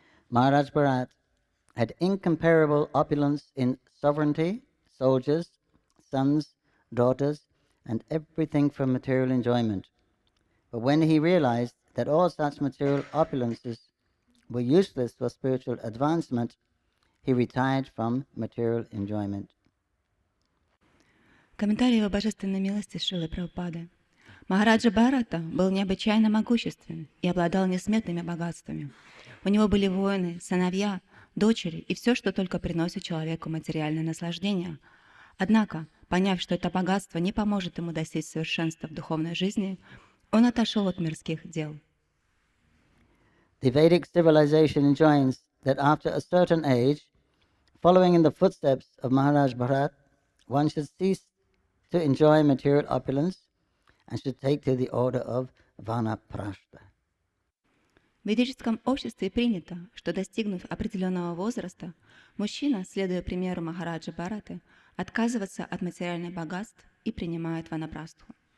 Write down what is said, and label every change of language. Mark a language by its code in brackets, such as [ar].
[en] Maharaj Bharat had incomparable opulence in sovereignty, soldiers, sons, daughters, and everything for material enjoyment. But when he realized that all such material opulences were useless for spiritual advancement, he retired from material enjoyment. [ru] Комментарий Его Божественной милости Шрилы Прабхупады. Махараджа Бхарата был необычайно могуществен и обладал несметными богатствами. У него были воины, сыновья, дочери и все, что только приносит человеку материальное наслаждение. Однако, поняв, что это богатство не поможет ему достичь совершенства в духовной жизни, он отошел от мирских дел. [en] The Vedic civilization enjoins that after a certain age, following in the footsteps of Maharaj Bharat, one should cease to enjoy material opulence and should take to the order of Vanaprastha. [ru] В ведическом обществе принято, что, достигнув определенного возраста, мужчина, следуя примеру Махараджа Бхараты, отказывается от материальных богатств и принимает ванапрастху.